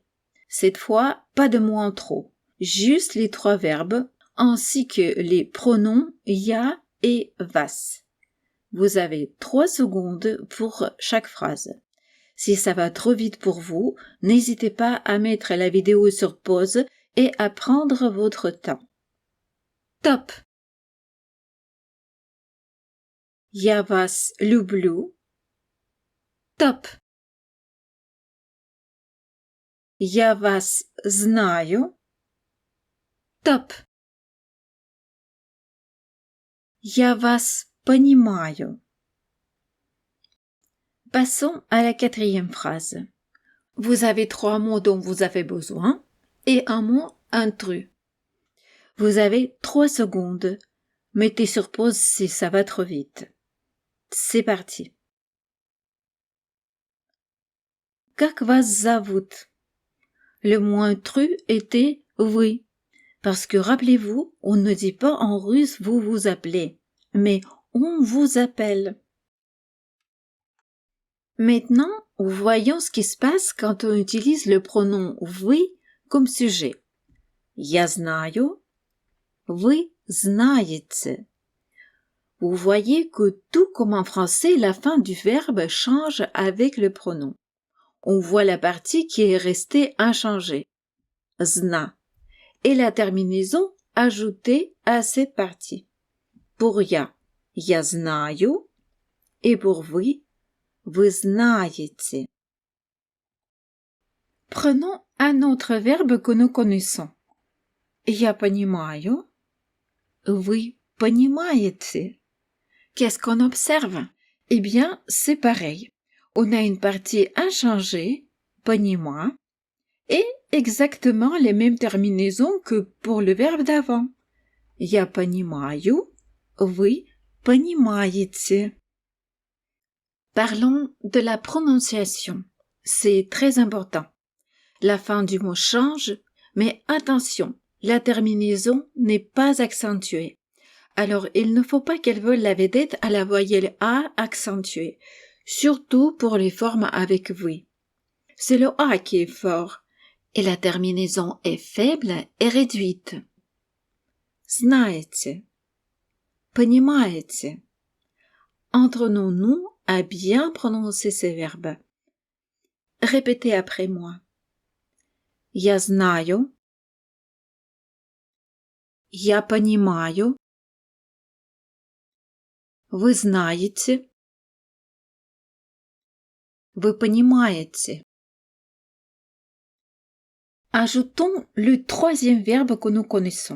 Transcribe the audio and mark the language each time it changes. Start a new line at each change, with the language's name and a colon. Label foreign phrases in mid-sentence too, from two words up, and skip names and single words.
French: Cette fois, pas de mots en trop, juste les 3 verbes ainsi que les pronoms ya et vas. Vous avez 3 secondes pour chaque phrase. Si ça va trop vite pour vous, n'hésitez pas à mettre la vidéo sur pause et à prendre votre temps. Top!
Russian: Я вас люблю. Top! Я вас знаю. Top! Я вас понимаю.
French: Passons à la 4e phrase. Vous avez 3 mots dont vous avez besoin et un mot intrus. Vous avez 3 secondes. Mettez sur pause si ça va trop vite. C'est parti.
Russian: Как вас зовут?
French: Le mot intrus était oui. Parce que rappelez-vous, on ne dit pas en russe vous vous appelez, mais on vous appelle. Maintenant, voyons ce qui se passe quand on utilise le pronom вы comme sujet.
Russian: Я знаю, вы знаете.
French: Vous voyez que tout comme en français, la fin du verbe change avec le pronom. On voit la partie qui est restée inchangée, zna, et la terminaison ajoutée à cette partie.
Russian: Pour я знаю,
French: et pour
Russian: вы знаете.
French: Prenons un autre verbe que nous connaissons.
Russian: Я понимаю, вы понимаете.
French: Qu'est-ce qu'on observe? Eh bien, c'est pareil. On a une partie inchangée, понима, et exactement les mêmes terminaisons que pour le verbe d'avant.
Russian: Я понимаю, вы понимаете.
French: Parlons de la prononciation. C'est très important. La fin du mot change, mais attention, la terminaison n'est pas accentuée. Alors, il ne faut pas qu'elle vole la vedette à la voyelle A accentuée, surtout pour les formes avec oui. C'est le A qui est fort, et la terminaison est faible et réduite.
Russian: Знаете, понимаете.
French: Entraînons-nous à bien prononcer ces verbes. Répétez après moi.
Russian: Я знаю, я понимаю, вы знаете, вы понимаете.
French: Ajoutons le 3e verbe que nous connaissons.